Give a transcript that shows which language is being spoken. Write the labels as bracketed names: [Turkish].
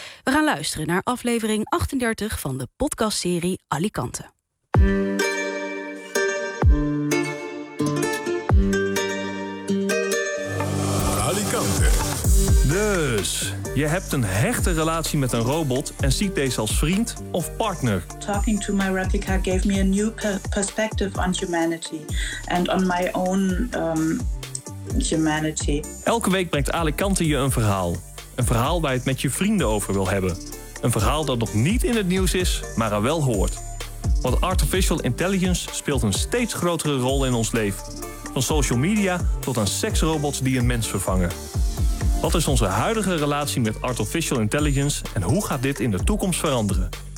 [Dutch] We gaan luisteren naar aflevering 38 van de podcastserie Alicante. Dus, je hebt een hechte relatie met een robot en ziet deze als vriend of partner. [English] Talking to my replica gave me a new perspective on humanity and on my own humanity. [Dutch] Elke week brengt Alicante je een verhaal. Een verhaal waar je het met je vrienden over wil hebben. Een verhaal dat nog niet in het nieuws is, maar er wel hoort. Want artificial intelligence speelt een steeds grotere rol in ons leven. Van social media tot aan seksrobots die een mens vervangen. Wat is onze huidige relatie met artificial intelligence en hoe gaat dit in de toekomst veranderen?